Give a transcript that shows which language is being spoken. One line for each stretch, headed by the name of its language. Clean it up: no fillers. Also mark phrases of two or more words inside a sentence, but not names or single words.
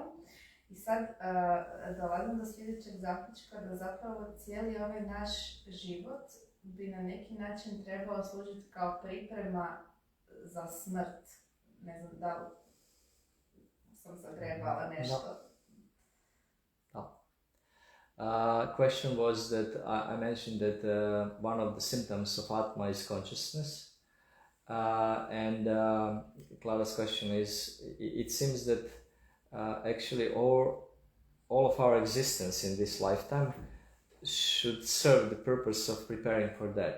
Croatian: I sad dolazim do sljedećeg zaključka da zapravo cijeli ovaj naš život bi na neki način trebao služiti kao priprema za smrt. Ne znam da li sam zagrebala nešto.
English: Question was that I mentioned that one of the symptoms of Atma is consciousness, and Clara's question is, it seems that actually all of our existence in this lifetime should serve the purpose of preparing for that.